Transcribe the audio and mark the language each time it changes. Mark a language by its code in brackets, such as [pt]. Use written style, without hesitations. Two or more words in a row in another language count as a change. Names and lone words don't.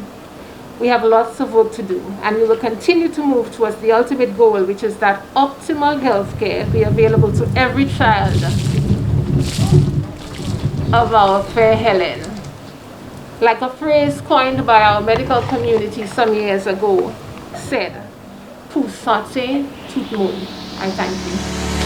[en] We have lots of work to do, and we will continue to move towards the ultimate goal, which is that optimal health care be available to every child of our fair Helen. Like a phrase coined by our medical community some years ago said, [fr] "Pour santé, tout le monde." [en] I thank you.